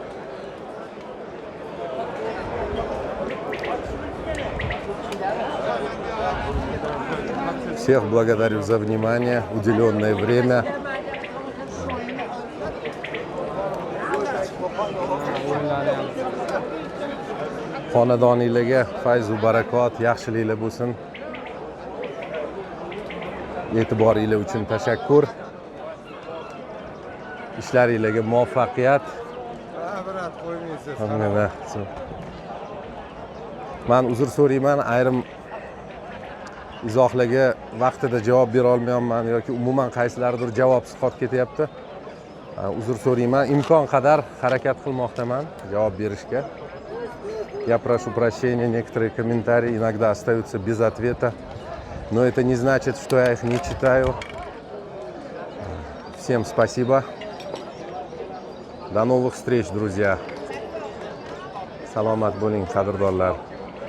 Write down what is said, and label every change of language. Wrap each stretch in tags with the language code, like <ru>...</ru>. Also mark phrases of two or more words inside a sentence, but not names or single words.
<ru>Всех благодарю за внимание, уделенное время.</ru> <uz>Xonadoningizga fayz va barakot, yaxshiliklar bo'lsin. E'tiboringiz uchun tashakkur. İşlaringizga muvaffaqiyat. Brat, qo'ymaysiz. Men uzr so'rayman, ayrim izohlarga vaqtida javob bera olmayapman yoki umuman qaysilaridir javobsiz qolib ketyapti. Uzr so'rayman, imkon qadar harakat qilmoqdaman javob berishga.</uz> <ru>Я прошу прощения, некоторые комментарии иногда остаются без ответа, но это не значит, что я их не читаю. Всем спасибо. До новых встреч, друзья.</ru> <uz>Salomat bo'ling, qadrdonlar.</uz>